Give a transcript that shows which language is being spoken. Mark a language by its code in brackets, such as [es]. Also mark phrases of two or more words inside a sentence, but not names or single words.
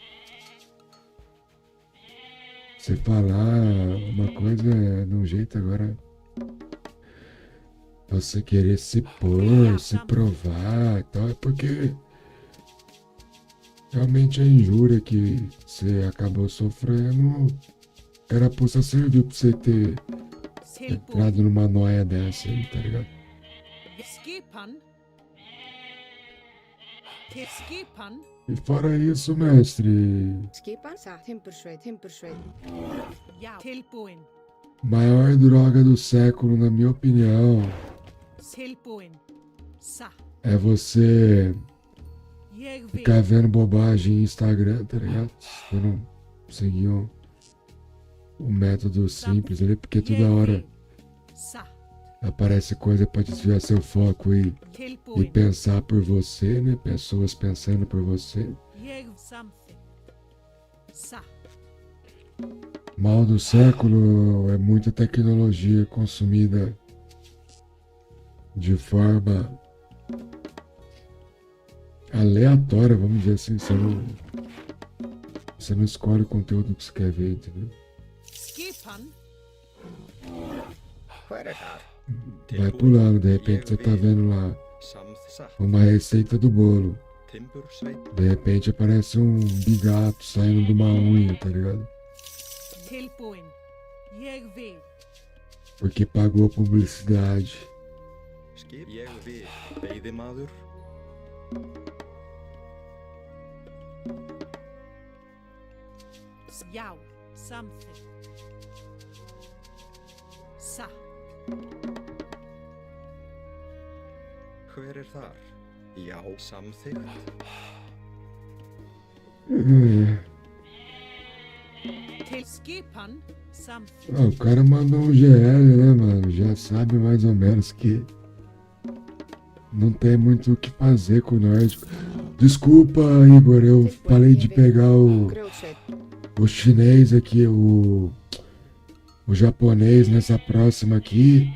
[pt] Você falar uma coisa é de um jeito, agora você querer se pôr, se provar e tal, é porque realmente a injúria que você acabou sofrendo, a carapuça serviu pra você ter [is] Tilbúið. [pt] entrado numa noia dessa aí, tá ligado? [is] Skipan. Til skipan. [pt] E fora isso, mestre, [is] Skipan? Satt. Timbursveit. Já. Tilbúin. [pt] maior droga do século, na minha opinião, [is] Tilbúin. Satt. [pt] é você [is] Ég vil. [pt] ficar vendo bobagem em Instagram, tá ligado? Você não seguir um método simples ali, porque toda hora [is] Satt. [pt] aparece coisa pra desviar seu foco e [is] Tilbúin. [pt] pensar por você, né? Pessoas pensando por você. [is] Ég samþykkt. Satt. [pt] Mal do século é muita tecnologia consumida de forma aleatória, vamos dizer assim. Você não escolhe o conteúdo que você quer ver, entendeu? [is] Skipan. Hver er þar? [pt] Vai pulando, de repente você tá vendo lá [is] Samþsatt. [pt] uma receita do bolo. [is] Timbursveit. [pt] De repente aparece um bigato saindo de uma unha, tá ligado? [is] Tilbúin. Ég vil. [pt] Porque pagou a publicidade. [is] Skip. Ég vil. Veiðimaður. Já. Samþykkt. Satt. Hver er þar? Já, samþykkt. Til skipan. Samþykkt. [pt] Ah, o cara mandou um GL, né, mano? Já sabe mais ou menos que não tem muito o que fazer com o nórdico. Desculpa, Igor, eu falei de pegar [is] Grjótsveit. [pt] o chinês aqui, o japonês nessa próxima aqui.